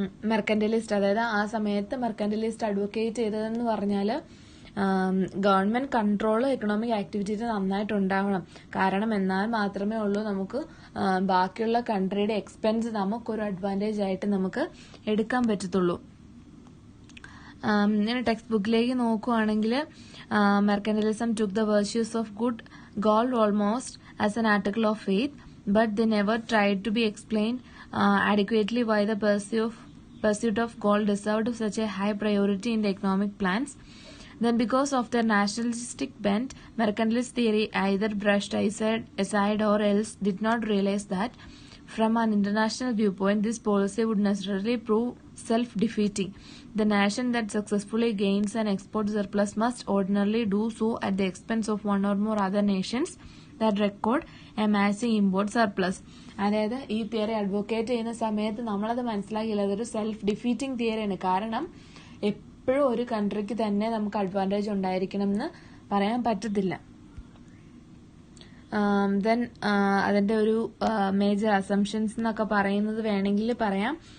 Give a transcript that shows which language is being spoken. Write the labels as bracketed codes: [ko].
[ml] മെർക്കന്റലിസ്റ്റ്, അതായത് ആ സമയത്ത് മെർക്കന്റലിസ്റ്റ് അഡ്വക്കേറ്റ് ചെയ്തതെന്ന് പറഞ്ഞാൽ ഗവൺമെന്റ് കൺട്രോൾ എക്കണോമിക് ആക്ടിവിറ്റീസ് നന്നായിട്ട് ഉണ്ടാവണം. കാരണം എന്നാൽ മാത്രമേ ഉള്ളൂ നമുക്ക് ബാക്കിയുള്ള കൺട്രിയുടെ എക്സ്പെൻസ് നമുക്കൊരു അഡ്വാൻറ്റേജ് ആയിട്ട് നമുക്ക് എടുക്കാൻ പറ്റത്തുള്ളൂ. ഇങ്ങനെ ടെക്സ്റ്റ് ബുക്കിലേക്ക് നോക്കുവാണെങ്കിൽ [en] Mercantilism took the virtues of good gold almost as an article of faith, but they never tried to be explained adequately why the pursuit of gold deserved such a high priority in the economic plans. Then because of their nationalistic bent, mercantilist theory either brushed aside or else did not realize that from an international viewpoint this policy would necessarily prove self-defeating. The nation that successfully gains an export surplus must ordinarily do so at the expense of one or more other nations that record a massive import surplus. [ml] അതായത് ഈ theory advocate ചെയ്യുന്ന സമയത്ത് നമ്മളത് മനസ്സിലാക്കിയില്ല, അതൊരു self defeating തിയറിയാണ്. കാരണം എപ്പോഴും ഒരു കൺട്രിക്ക് തന്നെ നമുക്ക് അഡ്വാൻറ്റേജ് ഉണ്ടായിരിക്കണം എന്ന് പറയാൻ പറ്റത്തില്ല. ദെൻ അതിന്റെ ഒരു മേജർ അസംഷൻസ് എന്നൊക്കെ പറയുന്നത് വേണമെങ്കിൽ പറയാം.